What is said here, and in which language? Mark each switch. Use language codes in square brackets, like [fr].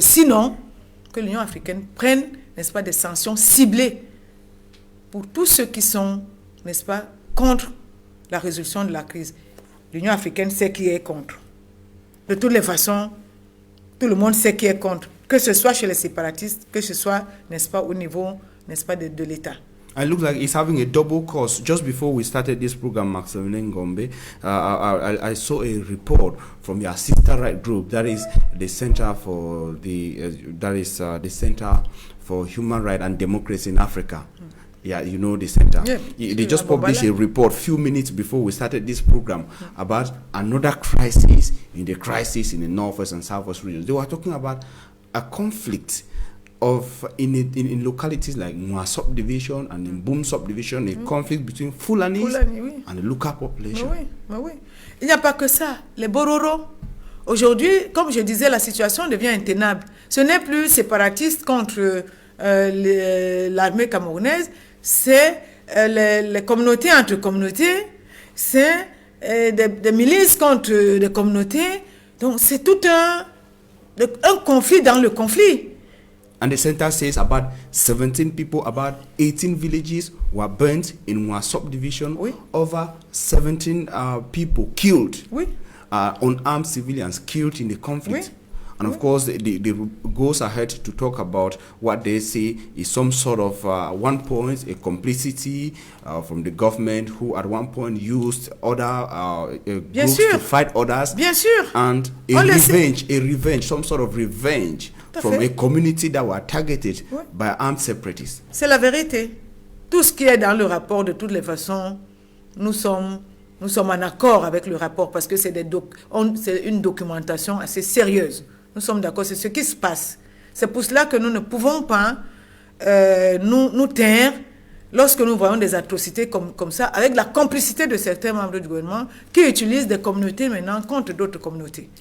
[fr] Sinon, que l'Union africaine prenne, n'est-ce pas, des sanctions ciblées pour tous ceux qui sont, n'est-ce pas, contre la résolution de la crise. L'Union africaine sait qui est contre. De toutes les façons, tout le monde sait qui est contre. Que ce soit chez les séparatistes, que ce soit, n'est-ce pas, au niveau, n'est-ce pas, de l'État. [en] It looks like it's having a double cost. Just before we started this program, Maximilian Gombe, I saw a report from your sister right group, that is the Center for the Center for Human Rights and Democracy in Africa. Yeah, you know the center. Yeah, they just published a report a few minutes before we started this program about another crisis in the northwest and southwest regions. They were talking about a conflict in localities like Mwa subdivision and in Boom subdivision, a conflict between Fulanis and the local population. [fr] Oui. Il n'y a pas que ça. Les Bororo, aujourd'hui, comme je disais, la situation devient intenable. Ce n'est plus séparatiste contre l'armée camerounaise, c'est les communautés entre communautés, c'est des milices contre des communautés. Donc c'est tout un conflit dans le conflit. [en] And the center says about 17 people, about 18 villages were burnt in one subdivision. Over 17 people killed, unarmed civilians killed in the conflict. And of course, they goes ahead to talk about what they say is some sort of, one point, a complicity from the government who at one point used other groups to fight others. [fr] Bien sûr. [en] And a revenge, some sort of revenge from a community that were targeted by armed separatists. [fr] C'est la vérité. Tout ce qui est dans le rapport, de toutes les façons, nous sommes en accord avec le rapport parce que c'est une documentation assez sérieuse. Nous sommes d'accord, c'est ce qui se passe. C'est pour cela que nous ne pouvons pas nous taire lorsque nous voyons des atrocités comme ça, avec la complicité de certains membres du gouvernement qui utilisent des communautés maintenant contre d'autres communautés.